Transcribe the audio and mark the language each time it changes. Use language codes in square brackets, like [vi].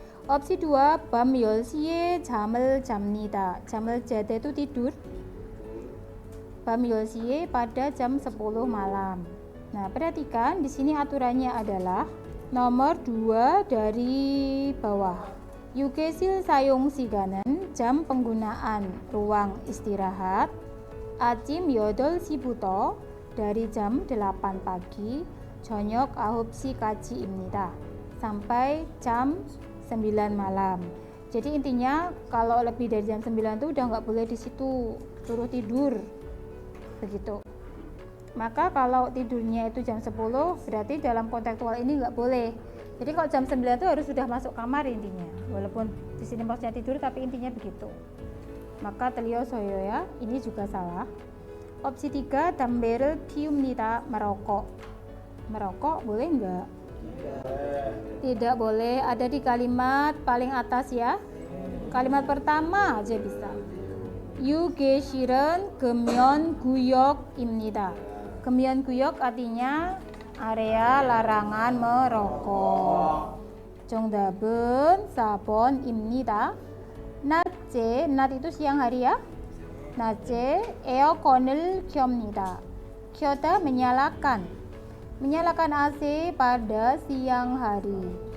[ko] Opsi 2, 밤 10시에 잠을 잡니다. 잠을 자다 [id] itu tidur. [ko] 밤 10시에 [id] pada jam 10 malam. Nah, perhatikan di sini aturannya adalah nomor 2 dari bawah. [ko] 유계실 사용 시간은 [id] jam penggunaan ruang istirahat [ko] 아침 8시부터 [id] dari jam 8 pagi [ko] 저녁 9시까지입니다. [id] sampai jam 9 malam. Jadi intinya kalau lebih dari jam 9 itu udah nggak boleh di situ, suruh tidur. Begitu. Maka kalau tidurnya itu jam 10 berarti dalam kontekstual ini nggak boleh. Jadi kalau jam 9 itu harus sudah masuk kamar intinya. Walaupun di sini maksudnya tidur tapi intinya begitu. Maka [ko] 틀렸어요 [id] ya. Ini juga salah. [ko] Opsi 3, 담배를 피웁니다. [id] merokok. Merokok boleh enggak? Tidak boleh. Ada di kalimat paling atas ya. Kalimat pertama aja bisa. [ko] 유계실은 금연구역입니다. [id] 금연구역 artinya area larangan merokok. [ko] 정답은 4번입니다. 낮에, 낮 [id] itu siang hari ya. [ko] 낮에 에어컨을 켭니다. [id] 켜다 menyalakan. Menyalakan AC pada siang hari.